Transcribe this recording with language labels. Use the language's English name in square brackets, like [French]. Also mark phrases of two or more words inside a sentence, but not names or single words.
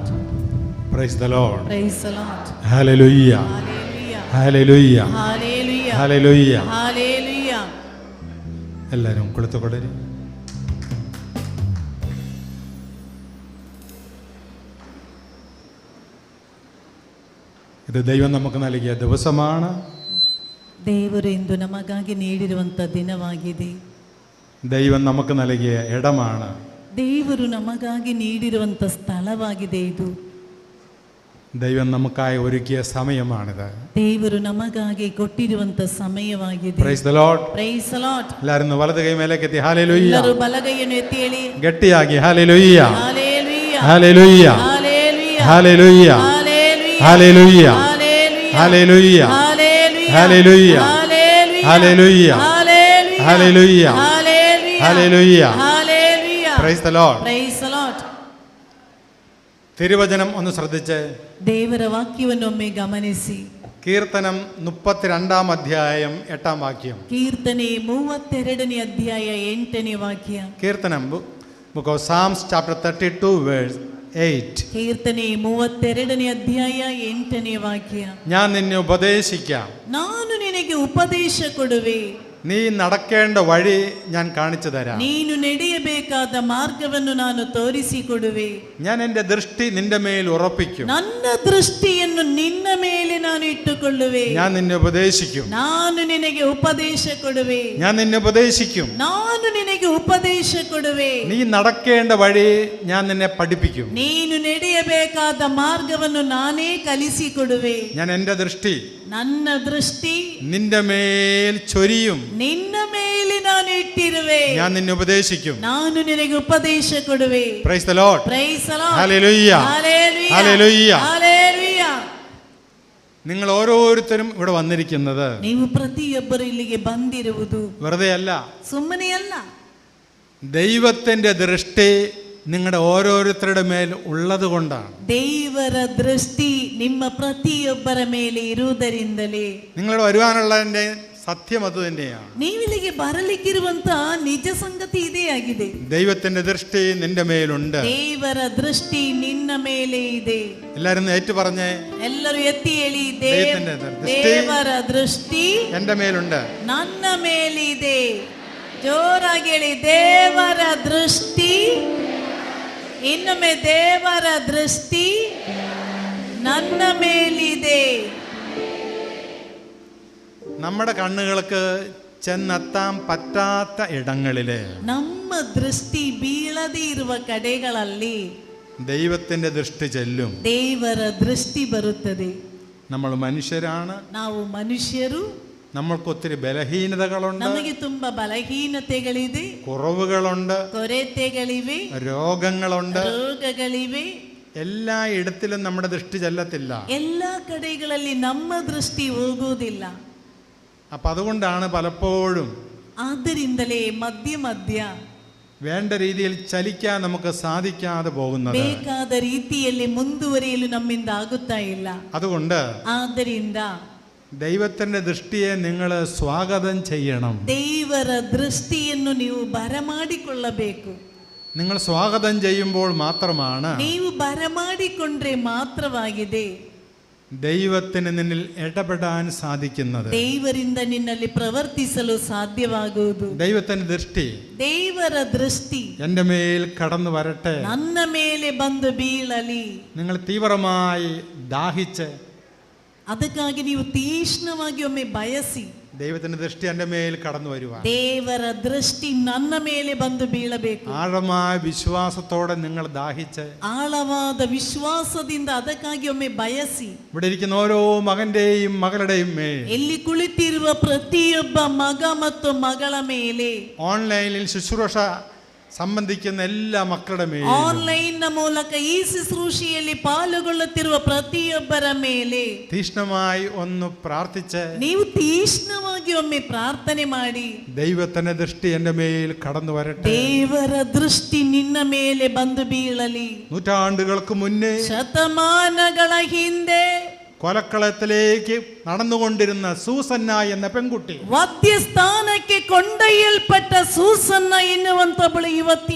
[English] Praise the Lord. Praise the Lord. Hallelujah. Hallelujah. Hallelujah. Hallelujah. Hallelujah. Hallelujah. [Malayalam] എല്ലാവരും കൊളുത്തുകൊടരി. ഇത് ദൈവം നമുക്ക് നൽകിയ ദിവസമാണ്. [Kannada] ದೇವರು ಇಂದು ನಮಗಾಗಿ ನೀಡಿರುವಂತ ದಿನವಾಗಿದೆ. [Malayalam] ദൈവം നമുക്ക് നൽകിയ ഇടമാണ്. [Kannada] ದೇವರು ನಮಗಾಗಿ ನೀಡಿರುವಂತ ಸ್ಥಳವಾಗಿದೆ ಇದು. [Malayalam] ദൈവം നമുക്കായി ഒരുക്കിയ സമയമാണിത്. [Kannada] ದೇವರು ನಮಗಾಗಿ ಕೊಟ್ಟಿರುವಂತ ಸಮಯವಾಗಿದೆ. [English] Praise the Lord. Praise the Lord. [Malayalam] എല്ലാവരും വലത് കൈ മേലേക്ക് എത്തി. ഹല്ലേലൂയ. [Kannada] ಎಲ್ಲರೂ ಬಲಗೈಯನ್ನು ಎತ್ತಿ ಹೇಳಿ [Malayalam] ഗട്ടിയാക്കി ഹല്ലേലൂയ. ഹല്ലേലൂയ. ഹല്ലേലൂയ. ഹല്ലേലൂയ. ഹല്ലേലൂയ. ഹല്ലേലൂയ. ഹല്ലേലൂയ. ഹല്ലേലൂയ. ഹല്ലേലൂയ. ഹല്ലേലൂയ. ഹല്ലേലൂയ. [English] Praise the Lord. Praise the Lord. [Malayalam] തിരുവചനം ഒന്ന് ശ്രദ്ധിച്ച് [Kannada] ದೇವರ ವಾಕ್ಯವನ್ನೊಮ್ಮೆ ಗಮನಿಸಿ. [Malayalam] കീർത്തനം 32-ാം അധ്യായം 8-ാം വാക്യം. [Kannada] ಕೀರ್ತನೆ 32ನೇ ಅಧ್ಯಾಯ 8ನೇ ವಾಕ್ಯ. [Malayalam] കീർത്തനം [English] book of Psalms chapter 32 verse 8. [Kannada] ಕೀರ್ತನೆ 32ನೇ ಅಧ್ಯಾಯ 8ನೇ ವಾಕ್ಯ. [Malayalam] ഞാൻ നിന്നെ ഉപദേശിക്കാം, [Kannada] ನಾನು ನಿನಗೆ ಉಪದೇಶ ಕೊಡುವೆ, [Malayalam] നീ നടക്കേണ്ട വഴി ഞാൻ കാണിച്ചു തരാം, [Kannada] ನೀನು ನಡೆಯಬೇಕಾದ ಮಾರ್ಗವನ್ನು ನಾನು ತೋರಿಸಿಕೊಡುವೆ, [Malayalam] ഞാൻ എൻ്റെ ദൃഷ്ടി നിന്റെ മേൽ ഉറപ്പിക്കും, [Kannada] ನನ್ನ ದೃಷ್ಟಿಯನ್ನು ನಿನ್ನ ಮೇಲೆ ನಾನು ಇಟ್ಟುಕೊಳ್ಳುವೆ, [Malayalam] ഞാൻ നിന്നെ ഉപദേശിക്കും, [Kannada] ನಾನು ನಿನಗೆ ಉಪದೇಶ ಕೊಡುವೆ, [Malayalam] ഞാൻ നിന്നെ ഉപദേശിക്കും, [Kannada] ನಾನು ನಿನಗೆ ಉಪದೇಶ ಕೊಡುವೆ, [Malayalam] നീ നടക്കേണ്ട വഴി ഞാൻ നിന്നെ പഠിപ്പിക്കും, [Kannada] ನೀನು ನಡೆಯಬೇಕಾದ ಮಾರ್ಗವನ್ನು ನಾನೇ ಕಲಿಸಿಕೊಡುವೆ, [Malayalam] ഞാൻ എൻ്റെ ദൃഷ്ടി [Kannada] ನನ್ನ ದೃಷ್ಟಿ [Malayalam] നിന്റെ മേൽ ചൊരിയും, [Kannada] ನಿನ್ನ ಮೇಲೆ ನಾನು ಇಟ್ಟಿರುವೆ, [Malayalam] ഞാൻ നിന്നെ ഉപദേശിക്കും, [Kannada] ನಾನು ನಿನಗೆ ಉಪದೇಶ ಕೊಡುವೆ. [English] Praise the Lord. Praise the Lord. Hallelujah. Hallelujah. Hallelujah. Hallelujah. [Malayalam] നിങ്ങൾ ഓരോരുത്തരും ഇവിടെ വന്നിരിക്കുന്നത് [Kannada] ನೀವು ಪ್ರತಿಯೊಬ್ಬರು ಇಲ್ಲಿಗೆ ಬಂದಿರುವುದು [Malayalam] വെറുതെ അല്ല. [Kannada] ಸುಮ್ಮನೆ ಅಲ್ಲ. [Malayalam] ദൈവത്തിന്റെ ദൃഷ്ടി നിങ്ങളുടെ ഓരോരുത്തരുടെ മേൽ ഉള്ളത് കൊണ്ടാണ്. [Kannada] ದೇವರ ದೃಷ್ಟಿ ನಿಮ್ಮ ಪ್ರತಿಯೊಬ್ಬರ ಮೇಲೆ ಇರುವುದರಿಂದಲೇ [Malayalam] നിങ്ങളുടെ വരുവാനുള്ളതിന്റെ സത്യം അത് തന്നെയാണ്. [Kannada] ನೀವಿಲ್ಲಿಗೆ ಬರಲಿಕ್ಕಿರುವಂತ ನಿಜ ಸಂಗತಿ ಇದೇ ಆಗಿದೆ. [Malayalam] ദൈവത്തിന്റെ ദൃഷ്ടി നിന്റെ മേലുണ്ട്. [Kannada] ದೇವರ ದೃಷ್ಟಿ ನಿನ್ನ ಮೇಲೆ ಇದೆ. [Malayalam] എല്ലാരും ഏറ്റു പറഞ്ഞേ, [Kannada] ಎಲ್ಲರೂ ಎತ್ತಿ ಹೇಳಿ, ದೃಷ್ಟಿ ದೇವರ ದೃಷ್ಟಿ [Malayalam] എന്റെ മേലുണ്ട്, [Kannada] ನನ್ನ ಮೇಲಿದೆ. ಜೋರಾಗಿ ಹೇಳಿ, ದೇವರ ದೃಷ್ಟಿ. ಇನ್ನೊಮ್ಮೆ, ದೇವರ ದೃಷ್ಟಿ ನನ್ನ ಮೇಲಿದೆ. [Malayalam] നമ്മുടെ കണ്ണുകൾക്ക് ചെന്നെത്താൻ പറ്റാത്ത ഇടങ്ങളില് [Kannada] ನಮ್ಮ ದೃಷ್ಟಿ ಬೀಳದೇ ಇರುವ ಕಡೆಗಳಲ್ಲಿ [Malayalam] ദൈവത്തിന്റെ ദൃഷ്ടി ചെല്ലും. [Kannada] ದೇವರ ದೃಷ್ಟಿ ಬರುತ್ತದೆ. [Malayalam] നമ്മൾ മനുഷ്യരാണ്, [Kannada] ನಾವು ಮನುಷ್ಯರು, [Malayalam] നമ്മൾക്ക് ഒത്തിരി ബലഹീനതകളുണ്ട്, [Kannada] ನಮಗೆ ತುಂಬಾ ಬಲಹೀನತೆಗಳಿದೆ, [Malayalam] കുറവുകളുണ്ട്, [Kannada] ಕೊರತೆಗಳಿವೆ, [Malayalam] രോഗങ്ങളുണ്ട്. [Kannada] ರೋಗಗಳಿವೆ. [Malayalam] എല്ലാ ഇടത്തിലും നമ്മുടെ ദൃഷ്ടി ചെല്ലത്തില്ല. [Kannada] എല്ലാ കಡೆಗಳಲ್ಲಿ ನಮ್ಮ ದೃಷ್ಟಿ ಹೋಗುವುದಿಲ್ಲ. [Malayalam] അപ്പൊ അതുകൊണ്ടാണ് പലപ്പോഴും [Kannada] ಆದ್ದರಿಂದಲೇ ಮಧ್ಯ ಮಧ್ಯ [Malayalam] വേണ്ട രീതിയിൽ ചലിക്കാൻ നമുക്ക് സാധിക്കാതെ പോകുന്നത്. [Kannada] ಬೇಕಾದ ರೀತಿಯಲ್ಲಿ ಮುಂದುವರಿಯಲು ನಮ್ಮಿಂದ ಆಗುತ್ತಾ ಇಲ್ಲ. [Malayalam] അതുകൊണ്ട് [Kannada] ಆದ್ದರಿಂದ [Malayalam] ദൈവത്തിന്റെ ദൃഷ്ടിയെ നിങ്ങൾ സ്വാഗതം ചെയ്യണം. [Kannada] ದೇವರ ದೃಷ್ಟಿಯನ್ನು ನೀವು ಬರಮಾಡಿಕೊಳ್ಳಬೇಕು. [Malayalam] നിങ്ങൾ സ്വാഗതം ചെയ്യുമ്പോൾ മാത്രമാണ് [Kannada] ನೀವು ಬರಮಾಡಿಕೊಂಡ್ರೆ ಮಾತ್ರವಾಗಿದೆ [Malayalam] ദൈവത്തിന് നിന്നിൽ ഇടപെടാൻ സാധിക്കുന്നത്. [Kannada] ದೇವರಿಂದ ನಿನ್ನಲ್ಲಿ ಪ್ರವರ್ತಿಸಲು ಸಾಧ್ಯವಾಗುವುದು. [Malayalam] ദൈവത്തിന്റെ ദൃഷ്ടി [Kannada] ದೇವರ ದೃಷ್ಟಿ [Malayalam] എൻ്റെ മേൽ കടന്നു വരട്ടെ. [Kannada] ನನ್ನ ಮೇಲೆ ಬಂದು ಬೀಳಲಿ. [Malayalam] നിങ്ങൾ തീവ്രമായി ദാഹിച്ച് [Kannada] ಅದಕ್ಕಾಗಿ ನೀವು ತೀಕ್ಷ್ಣವಾಗಿ ಒಮ್ಮೆ ಬಯಸಿ [Malayalam] ദൈവത്തിന്റെ ദൃഷ്ടി എൻ്റെ മേൽ കടന്നു വരുവാൻ. [Kannada] ದೇವರ ದೃಷ್ಟಿ ನನ್ನ ಮೇಲೆ ಬಂದು ಬೀಳಬೇಕು. [Malayalam] ആഴമായ വിശ്വാസത്തോടെ നിങ്ങൾ ദാഹിച്ച്, [Kannada] ಆಳವಾದ ವಿಶ್ವಾಸದಿಂದ ಅದಕ್ಕಾಗಿ ಒಮ್ಮೆ ಬಯಸಿ, [Malayalam] ഇവിടെ ഇരിക്കുന്ന ഓരോ മകന്റെയും മകളുടെയും മേൽ, [Kannada] ಇಲ್ಲಿ ಕುಳಿತಿರುವ ಪ್ರತಿಯೊಬ್ಬ ಮಗ ಮತ್ತು ಮಗಳ ಮೇಲೆ, [Malayalam] ഓൺലൈനിൽ ശുശ്രൂഷ സംബന്ധിക്കുന്ന എല്ലാ മക്കളുടെ മേൽ, [Kannada] ಆನ್ಲೈನ್ ಮೂಲಕ ಈ ಶುಶ್ರೂಷೆಯಲ್ಲಿ ಪಾಲ್ಗೊಳ್ಳುತ್ತಿರುವ ಪ್ರತಿಯೊಬ್ಬರ ಮೇಲೆ [Malayalam] തീഷ്ണമായി ഒന്ന് പ്രാർത്ഥിച്ച്, [Kannada] ನೀವು ತೀಕ್ಷ್ಣವಾಗಿ ಒಮ್ಮೆ ಪ್ರಾರ್ಥನೆ ಮಾಡಿ, [Malayalam] ദൈവത്തിന്റെ ദൃഷ്ടി എൻ്റെ മേൽ കടന്നു വരട്ടെ. [Kannada] ದೇವರ ದೃಷ್ಟಿ ನಿನ್ನ ಮೇಲೆ ಬಂದು ಬೀಳಲಿ. [Malayalam] നൂറ്റാണ്ടുകൾക്ക് മുന്നേ [Kannada] ಶತಮಾನಗಳ ಹಿಂದೆ [Malayalam] കൊലക്കളത്തിലേക്ക് നടന്നുകൊണ്ടിരുന്ന സൂസന്ന എന്ന പെൺകുട്ടി, [Kannada] ವಧ್ಯಸ್ಥಾನಕ್ಕೆ ಕೊಂಡೊಯ್ಯಲ್ಪಟ್ಟ ಸೂಸನ್ನ ಎನ್ನುವಂತವಳು ಯುವತಿ,